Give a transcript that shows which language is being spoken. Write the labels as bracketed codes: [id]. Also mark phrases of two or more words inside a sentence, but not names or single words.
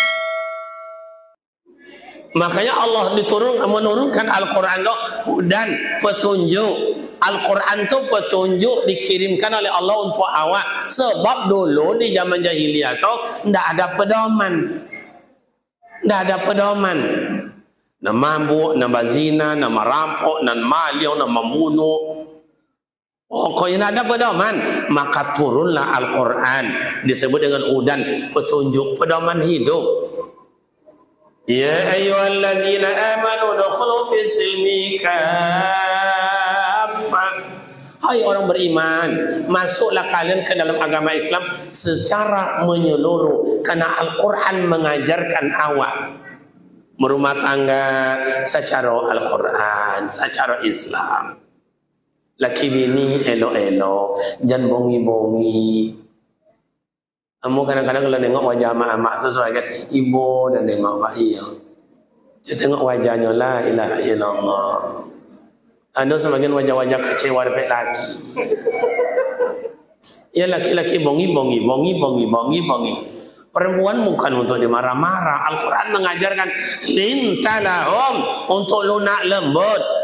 [id] Makanya Allah menurunkan Al-Quran itu dan petunjuk. Al-Quran itu petunjuk dikirimkan oleh Allah untuk awak. Sebab dulu di zaman jahiliyah itu tidak ada pedoman. Tidak ada pedoman. [min] Nak mabuk, nak bazina, nak merampok, nak maliau, nak membunuh. [id] Pokoknya ada pedoman. Maka turunlah Al-Quran. Disebut dengan udan, petunjuk, pedoman hidup. [ar] يا أيها الذين آمنوا ادخلوا في السلم كافة. [id] Hai orang beriman, masuklah kalian ke dalam agama Islam secara menyeluruh. Karena Al-Quran mengajarkan awak berumah tangga secara Al-Quran, secara Islam. [min] Laki bini elok-elok, jangan bongi-bongi. [id] Kamu kadang-kadang kalau nengok wajah mak-mak tu sebagai ibu dan nengok mak iya. Saya tengok wajahnya [ar] لا إله إلا الله. [id] Ada sebagian wajah-wajah kecewa dapat laki. Ya laki-laki bongi. Perempuan bukan untuk dimarah-marah. Al-Quran mengajarkan lintalahum, untuk lunak lembut.